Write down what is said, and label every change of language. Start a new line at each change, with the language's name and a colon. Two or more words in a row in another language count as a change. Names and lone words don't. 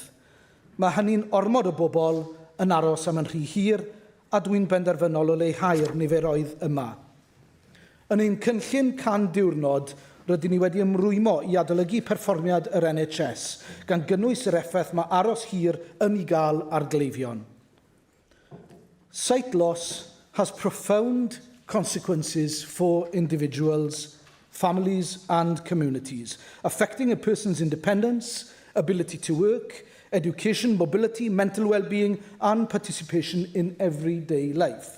Welsh: Mae hynny'n ormod o bobl yn aros am yn rhy hir, a dwi'n benderfynol o leihau'r niferoedd yma. Yn ein cynllun 100 diwrnod, rydyn ni wedi ymrwymo i adolygu perfformiad yr NHS, gan gynnwys yr effaith mae aros hir yn ei gael ar gleifion.
English: Sight loss has profound consequences for individuals, families and communities, affecting a person's independence, ability to work, education, mobility, mental well-being and participation in everyday life.